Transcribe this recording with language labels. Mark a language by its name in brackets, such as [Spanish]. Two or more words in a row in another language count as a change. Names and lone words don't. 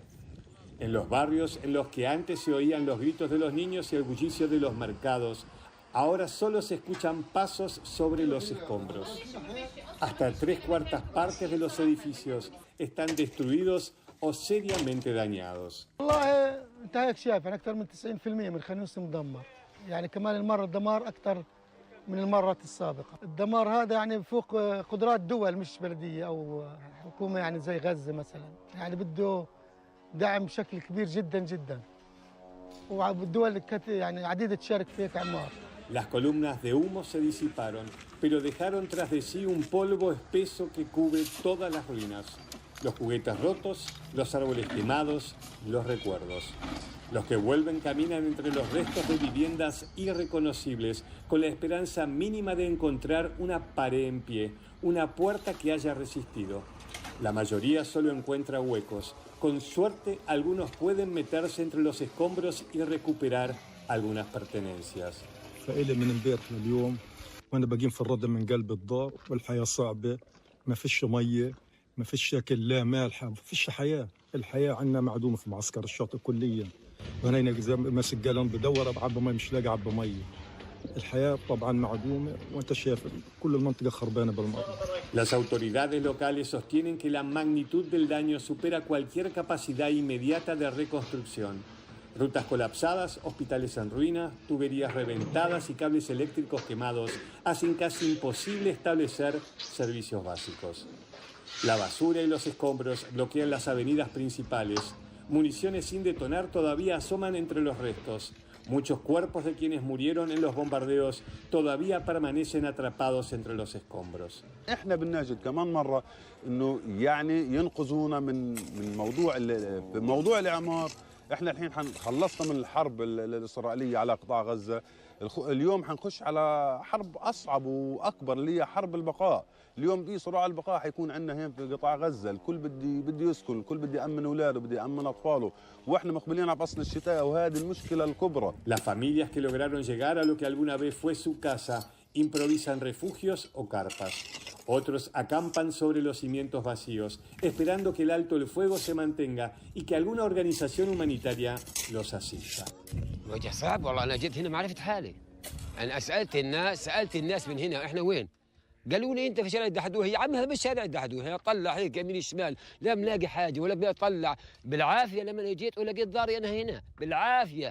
[Spanish] En los barrios en los que antes se oían los gritos de los niños y el bullicio de los mercados, ahora solo se escuchan pasos sobre los escombros. Hasta 3/4 partes de los edificios están destruidos o seriamente dañados. [Arabic] والله انت هيك شايف يعني اكثر من 90% من خان يونس مدمر، يعني كمان المره الدمار اكثر من المرات السابقه، الدمار هذا يعني فوق قدرات دول مش بلديه او حكومه يعني زي غزه مثلا، يعني بده دعم بشكل كبير جدا جدا. والدول يعني عديده تشارك في هيك اعمار. [Spanish] Las columnas de humo se disiparon, pero dejaron tras de sí un polvo espeso que cubre todas las ruinas. Los juguetes rotos, los árboles quemados, los recuerdos. Los que vuelven caminan entre los restos de viviendas irreconocibles, con la esperanza mínima de encontrar una pared en pie, una puerta que haya resistido. La mayoría solo encuentra huecos. Con suerte, algunos pueden meterse entre los escombros y recuperar algunas pertenencias. [Arabic] فإلي من امبارح لليوم وأنا بقيم في الردم من قلب الدار والحياة صعبة، ما فيش مية، ما فيش أكل لا مالحة، ما فيش حياة، الحياة عندنا معدومة في معسكر الشاطئ كليا، وأنا هنا ماسك جالون بدور أبعب مي مش لاقي أعبى مية، الحياة طبعا معدومة وأنت شايف كل المنطقة خربانة بالمرة. [Spanish] Las autoridades locales sostienen que la magnitud del daño supera cualquier capacidad inmediata de reconstrucción. Rutas colapsadas, hospitales en ruinas, tuberías reventadas y cables eléctricos quemados hacen casi imposible establecer servicios básicos. La basura y los escombros bloquean las avenidas principales. Municiones sin detonar todavía asoman entre los restos. Muchos cuerpos de quienes murieron en los bombardeos todavía permanecen atrapados entre los escombros. [Arabic] احنا بنناشد كمان مره انه يعني ينقذونا من موضوع الاعمار. احنا الحين خلصنا من الحرب الاسرائيليه على قطاع غزه، اليوم حنخش على حرب اصعب واكبر اللي هي حرب البقاء. اليوم في صراع البقاء حيكون عندنا هنا في قطاع غزه، الكل بده يسكن، الكل بده يامن اولاده، بده يامن اطفاله، واحنا مقبلين على فصل الشتاء وهذه المشكله الكبرى. [Spanish] Las familias que lograron llegar a lo que alguna vez fue su casa improvisan refugios o carpas. Otros acampan sobre los cimientos vacíos, esperando que el alto el fuego se mantenga y que alguna organización humanitaria los asista. [Arabic] وجه صعب والله. انا جيت هنا ما عرفت حالي. انا سالت الناس من هنا احنا وين؟ قالوا لي انت في شارع الدحدوه. يا عم هذا مش شارع الدحدوه، هنا طلع هيك يمين شمال، لا ملاقي حاجه ولا بطلع. بالعافيه لما جيت ولقيت داري انا هنا بالعافيه.